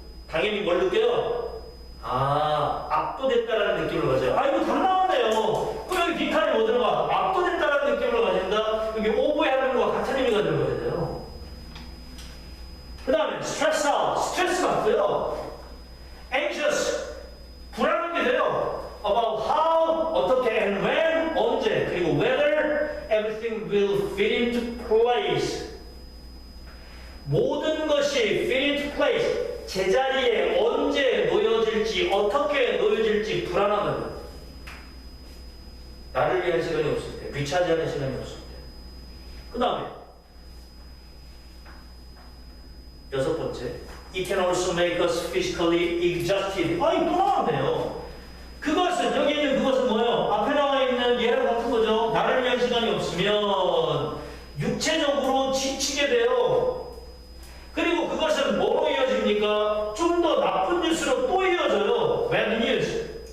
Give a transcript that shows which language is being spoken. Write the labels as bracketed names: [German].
[Korean] 당연히 뭘 느껴요? 아, 압도됐다라는 느낌을 가져요. 아, 이거 다 나왔네요. 그럼 여기 빈칸이 뭐 들어가? 압도됐다라는 느낌을 가진다? 여기 overwhelm과 같은 의미가 들어가야 돼요. 그 다음에 stress out, 스트레스 받고요. anxious, 불안하게 돼요. [English] about how, 어떻게, and when, 언제, 그리고 whether everything will fit into place. [Korean] 모든 것이 fit into place. 제자리에 언제 놓여질지, 어떻게 놓여질지 불안하다는 거예요. 나를 위한 시간이 없을 때. 유차지하는 시간이 없을 때. 그 다음에 여섯 번째, [English] it can also make us physically exhausted. [Korean] 아이, 또 나왔네요. 그것은, 여기 있는 그것은 뭐예요? 앞에 나와 있는 얘랑 같은 거죠. 나를 위한 시간이 없으면 육체적으로 지치게 돼요. 그리고 그것은 뭐로 이어집니까? 좀 더 나쁜 뉴스로 또 이어져요. [English] bad news.